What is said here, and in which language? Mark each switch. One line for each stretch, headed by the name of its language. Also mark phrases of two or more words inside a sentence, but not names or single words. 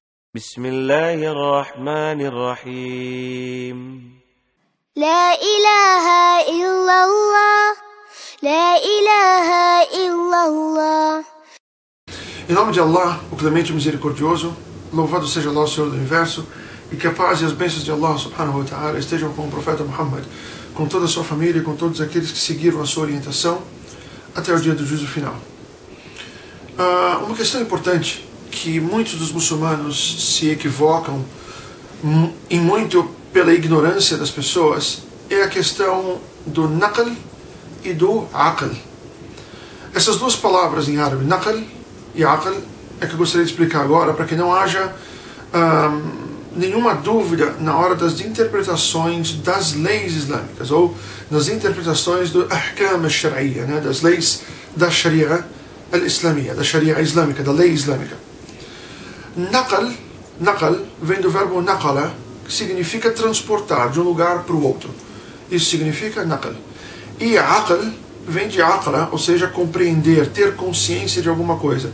Arabic: بسم الله الرحمن الرحيم لا إله إلا الله لا إله إلا الله.
Portuguese: Em nome de Allah, o Clemente e Misericordioso, louvado seja Allah, o Senhor do Universo, e que a paz e as bênçãos de Allah
Arabic: سبحانه وتعالى
Portuguese: estejam com o profeta Muhammad, com toda a sua família e com todos aqueles que seguiram a sua orientação até o dia do juízo final. Uma questão importante que muitos dos muçulmanos se equivocam e muito pela ignorância das pessoas é a questão do naql e do aql. Essas duas palavras em árabe, naql e aql, é que eu gostaria de explicar agora para que não haja nenhuma dúvida na hora das interpretações das leis islâmicas ou nas interpretações do
Arabic: الأحكام الشرعية,
Portuguese: né, das leis da
Arabic: الشريعة الإسلامية,
Portuguese: da sharia islâmica, da lei islâmica. Naql vem do verbo naqala, que significa transportar de um lugar para o outro. Isso significa naql. E aql vem de aqla, ou seja, compreender, ter consciência de alguma coisa.